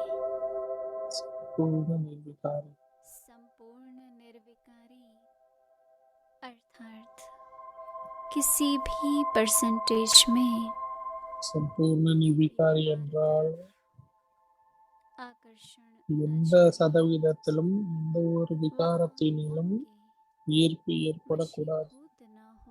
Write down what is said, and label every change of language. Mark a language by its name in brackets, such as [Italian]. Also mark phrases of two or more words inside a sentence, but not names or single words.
[Hindi] पूर्ण निर्विकारी संपूर्ण निर्विकारी अर्थात किसी भी परसेंटेज में [Tamil] சம்பூர்ண நிர்விகாரி என்றால் [Hindi] आकर्षण [Tamil] எந்த சதவீதத்திலும் எந்த ஒரு விகாரத்தினிலும் ஈர்ப்பு ஏற்படக்கூடாது. [Hindi] वशीभूत न हो